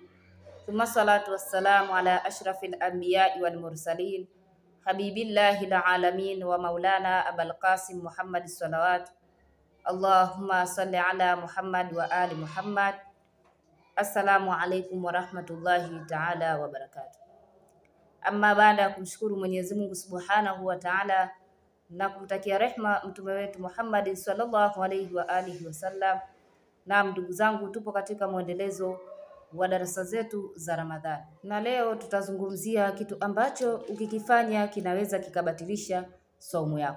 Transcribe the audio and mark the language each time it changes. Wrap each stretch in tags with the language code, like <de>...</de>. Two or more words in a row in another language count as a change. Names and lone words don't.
<ar>ثم الصلاة والسلام على أشرف الأنبياء والمرسلين حبيب الله العالمين ومولانا أبو القاسم محمد صلوات. اللهم صل على محمد وآل محمد. السلام عليكم ورحمة الله تعالى وبركاته.</ar> <sw>Amma baada ya kumshukuru Mwenyezi Mungu</sw> <ar>سبحانه وتعالى</ar> <sw>na kumtakia rehma mtume wetu Muhammad</sw> <ar>صلى الله عليه وآله وسلم.</ar> <sw>Na ndugu zangu, tupo katika mwendelezo wa darasa zetu za Ramadhani, na leo tutazungumzia kitu ambacho ukikifanya kinaweza kikabatilisha saumu yako.</sw>